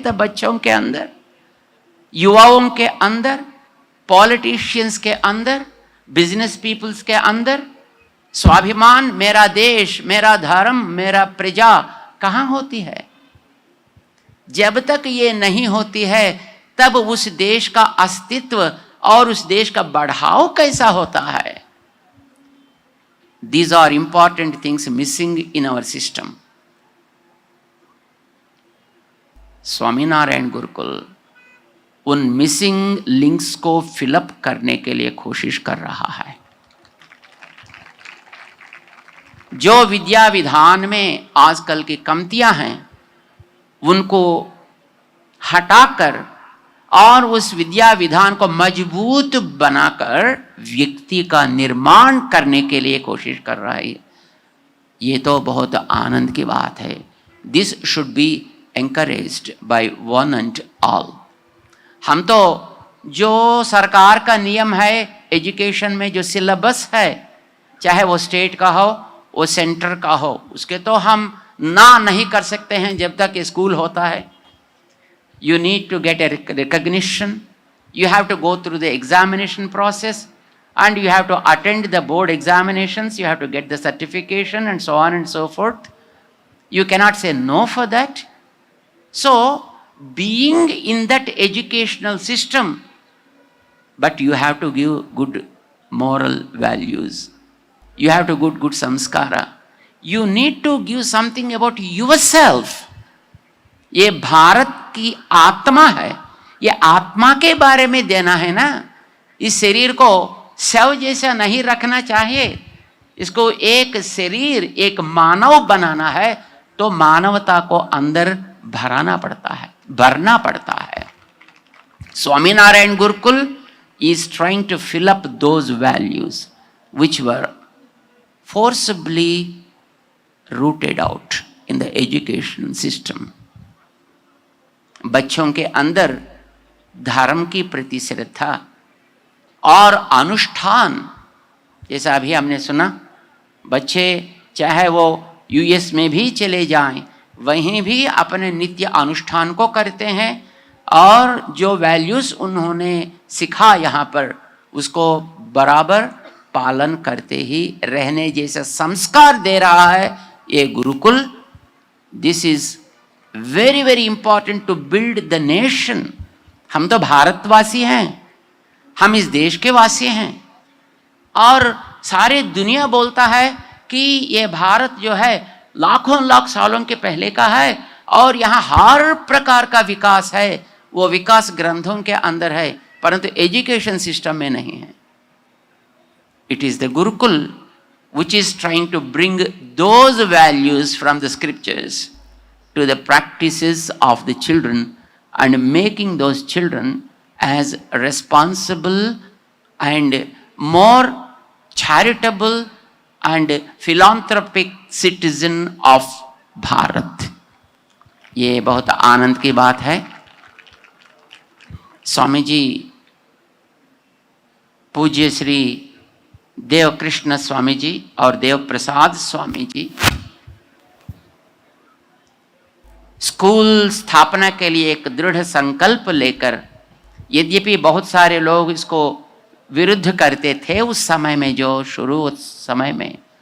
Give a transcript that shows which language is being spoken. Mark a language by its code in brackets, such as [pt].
[hi] तब बच्चों के अंदर, युवाओं के अंदर, पॉलिटिशियंस के अंदर, बिजनेस पीपल्स के अंदर स्वाभिमान, मेरा देश, मेरा धर्म, मेरा प्रजा कहाँ होती है? जब तक ये नहीं होती है तब उस देश का अस्तित्व और उस देश का बढ़ाव कैसा होता है? [en] These are important things missing in our system. [hi] Swaminarayan Gurukul उन मिसिंग लिंक्स को फिलअप करने के लिए कोशिश कर रहा है। जो विद्या विधान में आजकल की कमतियां हैं उनको हटाकर और उस विद्या विधान को मजबूत बनाकर व्यक्ति का निर्माण करने के लिए कोशिश कर रहा है। ये तो बहुत आनंद की बात है। [en] This should be encouraged by one and all. [hi] हम तो जो सरकार का नियम है एजुकेशन में, जो सिलेबस है, चाहे वो स्टेट का हो वो सेंटर का हो, उसके तो हम ना नहीं कर सकते हैं जब तक स्कूल होता है। [en] You need to get a recognition. You have to go through the examination process and you have to attend the board examinations. You have to get the certification and so on and so forth. You cannot say no for that. So, being in that educational system, but you have to give good moral values. You have to good samskara. You need to give something about yourself. [hi] ये भारत की आत्मा है, ये आत्मा के बारे में देना है ना। इस शरीर को शव जैसा नहीं रखना चाहिए, इसको एक शरीर, एक मानव बनाना है, तो मानवता को अंदर भरना पड़ता है। [en] Swaminarayan Gurukul is trying to fill up those values which were forcibly rooted out in the education system. [hi] बच्चों के अंदर धर्म की प्रति श्रद्धा और अनुष्ठान, जैसा अभी हमने सुना, बच्चे चाहे वो यूएस में भी चले जाएं, वहीं भी अपने नित्य अनुष्ठान को करते हैं और जो वैल्यूज़ उन्होंने सिखा यहाँ पर उसको बराबर पालन करते ही रहने जैसा संस्कार दे रहा है ये Gurukul. [en] This is very very important to build the nation. [hi] हम तो भारतवासी हैं, हम इस देश के वासी हैं और सारी दुनिया बोलता है कि ये भारत जो है लाखों लाख सालों के पहले का है और यहाँ हर प्रकार का विकास है। वो विकास ग्रंथों के अंदर है परंतु एजुकेशन सिस्टम में नहीं है। [en] It is the gurukul which is trying to bring those values from the scriptures to the practices of the children and making those children as responsible and more charitable and philanthropic citizen of Bharat. [hi] ये बहुत आनंद की बात है। स्वामी जी पूज्य श्री देवकृष्ण स्वामी जी और Dev Prasad Swami ji school स्थापना के लिए एक दृढ़ संकल्प लेकर, यद्यपि बहुत सारे लोग इसको विरुद्ध करते थे उस समय में, जो शुरू उस समय में,